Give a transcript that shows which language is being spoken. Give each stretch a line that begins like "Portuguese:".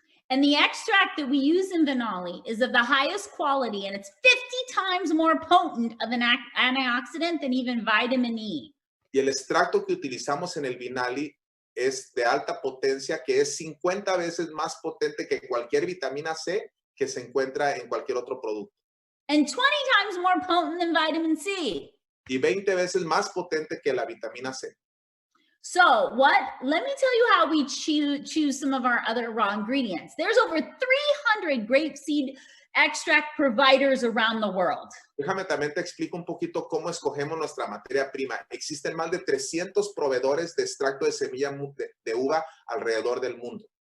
English: And the extract that we use in Vinali is of the highest quality, and it's 50 times more potent of an antioxidant than even vitamin E.
Spanish: Y el extracto que utilizamos en el Vinali es de alta potencia, que es 50 veces más potente que cualquier vitamina C que se encuentra en cualquier otro producto.
English: And 20 times more potent than vitamin C.
Spanish: Y 20 veces más potente que la vitamina C.
English: So let me tell you how we choose some of our other raw ingredients. There's over 300 grapeseed extract providers around the world.
Spanish: Déjame también te explico un poquito cómo escogemos nuestra materia prima. Existen más de 300 proveedores de extracto de semilla de uva alrededor del mundo.